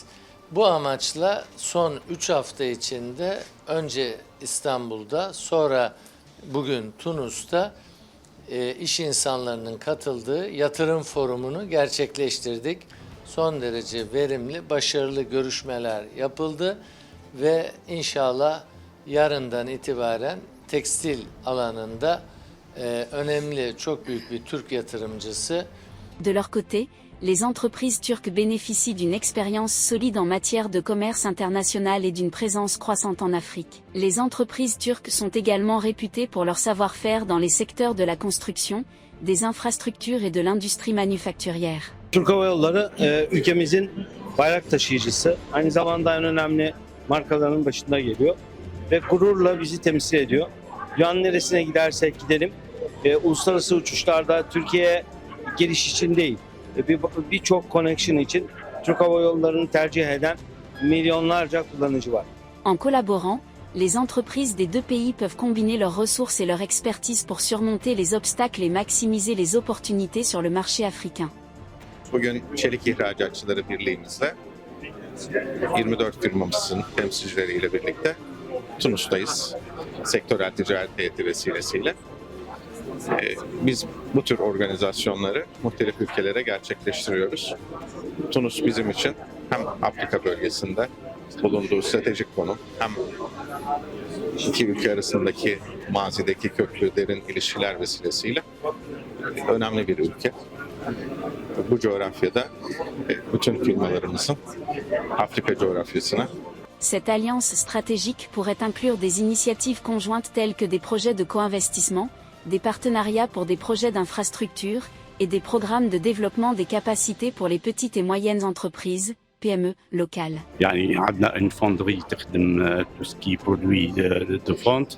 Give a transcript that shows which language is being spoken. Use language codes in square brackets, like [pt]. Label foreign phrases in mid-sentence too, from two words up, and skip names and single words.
[tr] Bu amaçla son 3 hafta içinde önce İstanbul'da, sonra bugün Tunus'ta iş insanlarının katıldığı yatırım forumunu gerçekleştirdik. Son derece verimli, başarılı görüşmeler yapıldı ve inşallah yarından itibaren tekstil alanında önemli, çok büyük bir Türk yatırımcısı. [fr] De leur côté, les entreprises turques bénéficient d'une expérience solide en matière de commerce international et d'une présence croissante en Afrique. Les entreprises turques sont également réputées pour leur savoir-faire dans les secteurs de la construction, des infrastructures et de l'industrie manufacturière. [tr] Türk Hava Yolları ülkemizin bayrak taşıyıcısı, aynı zamanda en önemli markaların başında geliyor ve gururla bizi temsil ediyor. Dünyanın neresine gidersek gidelim, uluslararası uçuşlarda Türkiye'ye geliş için değil, birçok connection için Türk Hava Yolları'nı tercih eden milyonlarca kullanıcı var. [fr] En collaborant, les entreprises des deux pays peuvent combiner leurs ressources et leur expertise pour surmonter les obstacles et maximiser les opportunités sur le marché africain. [tr] Bugün Çelik İhracatçıları Birliği'mizle 24 firmamızın temsilcileriyle birlikte Tunus'tayız. Sektörel ticaret heyeti vesilesiyle. Biz bu tür organizasyonları muhtelif ülkelere gerçekleştiriyoruz. Tunus bizim için hem Afrika bölgesinde bulunduğu stratejik konum, hem iki ülke arasındaki mazideki köklü derin ilişkiler vesilesiyle önemli bir ülke. Bu coğrafyada bütün firmalarımızın Afrika coğrafyasına. [fr] Cette alliance stratégique pourrait inclure des initiatives conjointes telles que des projets de co-investissement, des partenariats pour des projets d'infrastructure, et des programmes de développement des capacités pour les petites et moyennes entreprises, PME, locales. [ar] يعني عندنا [fr] une fonderie تخدم tout ce qui est produit de vente.